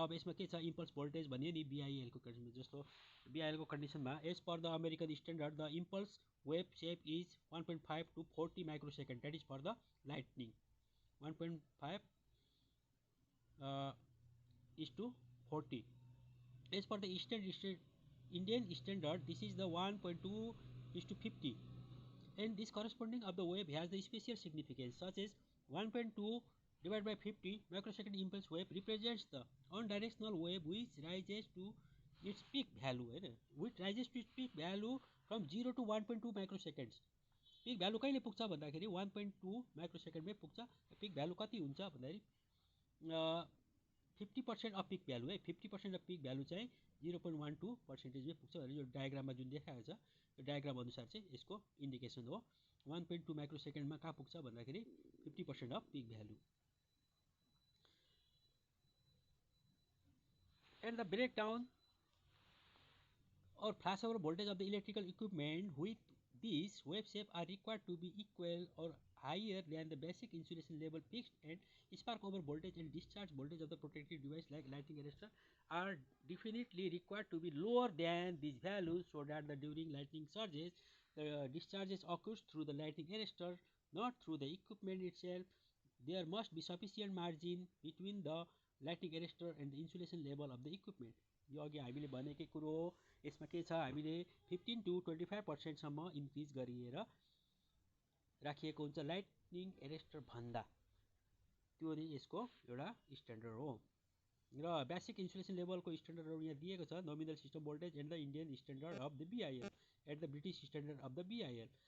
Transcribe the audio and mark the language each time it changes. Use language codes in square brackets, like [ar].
[ne] र अब यसमा के छ इम्पल्स भोल्टेज भन्यो नि बिआइएलको कन्डिसन, जस्तो बिआइएलको कन्डिसनमा [en] as per the American standard the impulse wave shape is 1.5 to 40 microsecond that is for the lightning [ne] 1.5 is to 40. [en] As per the Indian standard, this is the 1.2 is to 50, and this corresponding of the wave has the special significance such as 1.2 divided by 50 microsecond impulse wave represents the unidirectional wave which rises to its peak value, which rises to its peak value from 0 to 1.2 microseconds. [ne] Pick value कहिले पुग्छ भन्दाखेरि 1.2 माइक्रोसेकेन्डमै पुग्छ। Pick value कति हुन्छ भन्दाखेरि 50% of pick value है, 50% of pick value चाहिँ 0.12%मै पुग्छ भनेर यो डायग्राममा जुन देखाएको छ यो डायग्राम अनुसार चाहिँ यसको इन्डिकेसन हो। 1.2 माइक्रोसेकेन्डमा कहाँ पुग्छ भन्दाखेरि 50% of pick value. [en] And the breakdown or flashover voltage of the electrical equipment with these wave shape are required to be equal or higher than the basic insulation level fixed, and spark over voltage and discharge voltage of the protective device like lighting arrestor are definitely required to be lower than these values so that the during lightning surges the discharges occurs through the lighting arrestor, not through the equipment itself. There must be sufficient margin between the lighting arrestor and the insulation level of the equipment. [ne] यो अघि हामीले भनेकै कुरो हो। यसमा के छ हामीले 15 to 25% सम्म इन्क्रिज गरिएर राखिएको हुन्छ लाइटनिङ एरेस्टर भन्दा, त्यो नै यसको एउटा स्ट्यान्डर्ड हो। र बेसिक इन्सुलेसन लेभलको स्ट्यान्डर्डहरू यहाँ दिएको छ, nominal system voltage and the Indian standard of the बिआइएल and the British standard of the बिआइएल।